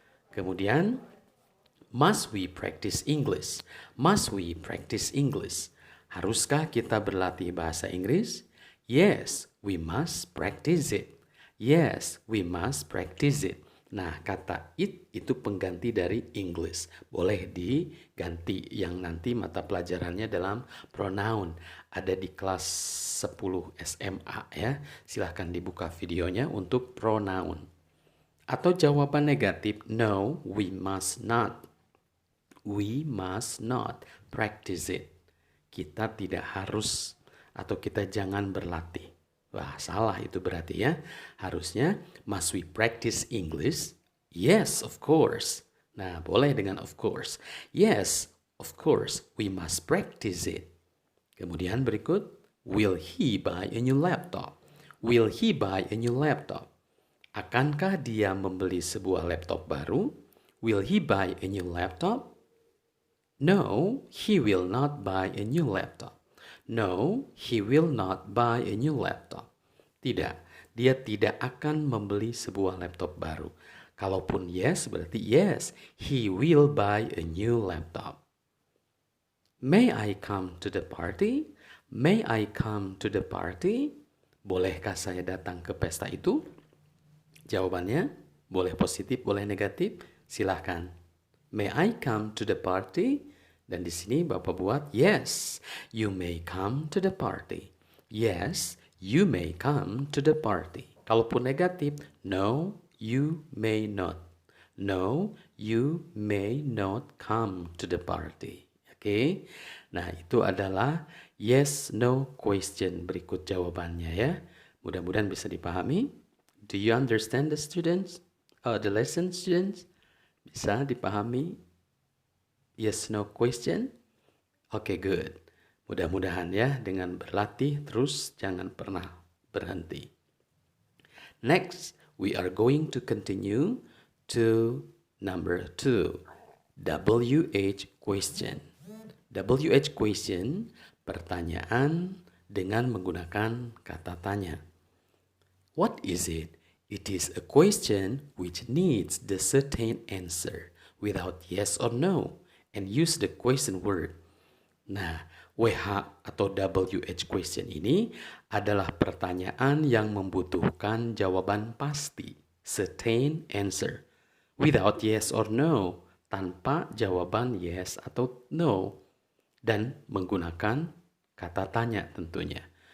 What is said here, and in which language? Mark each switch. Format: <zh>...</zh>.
<id>Kemudian,</id> <en>must we practice English? Must we practice English?</en> <id>Haruskah kita berlatih bahasa Inggris?</id> <en>Yes, we must practice it. Yes, we must practice it.</en> <id>Nah, kata it itu pengganti dari English. Boleh diganti yang nanti mata pelajarannya dalam pronoun. Ada di kelas 10 SMA ya. Silahkan dibuka videonya untuk pronoun. Atau jawaban negatif,</id> <en>no, we must not. We must not practice it.</en> <id>Kita tidak harus atau kita jangan berlatih. Wah, salah itu berarti ya. Harusnya,</id> <en>must we practice English? Yes, of course.</en> <id>Nah, boleh dengan of course.</id> <en>Yes, of course, we must practice it.</en> <id>Kemudian berikut,</id> <en>will he buy a new laptop? Will he buy a new laptop?</en> <id>Akankah dia membeli sebuah laptop baru?</id> <en>Will he buy a new laptop? No, he will not buy a new laptop. No, he will not buy a new laptop.</en> <id>Tidak, dia tidak akan membeli sebuah laptop baru.</id> <en>Kalaupun yes, berarti yes, he will buy a new laptop. May I come to the party? May I come to the party?</en> <id>Bolehkah saya datang ke pesta itu? Jawabannya, boleh positif, boleh negatif, silahkan.</id> <en>May I come to the party?</en> <id>Dan di sini Bapak buat,</id> <en>yes, you may come to the party. Yes, you may come to the party.</en> <id>Kalaupun negatif,</id> <en>no, you may not. No, you may not come to the party.</en> <id>Oke, nah itu adalah yes, no question berikut jawabannya ya. Mudah-mudahan bisa dipahami.</id> <en>Do you understand the students? The lesson students?</en> <id>Bisa dipahami?</id> <en>Yes, no question? Oke, good.</en> <id>Mudah-mudahan ya dengan berlatih terus jangan pernah berhenti.</id> <en>Next, we are going to continue to number 2. WH question.</en> <id>WH question, pertanyaan dengan menggunakan kata tanya.</id> <en>What is it? It is a question which needs the certain answer without yes or no. And use the question word.</en> <id>Nah, WH atau WH question ini adalah pertanyaan yang membutuhkan jawaban pasti, certain answer,</id> <en>without yes or no,</en> <id>tanpa jawaban yes atau no, dan menggunakan kata tanya tentunya.</id>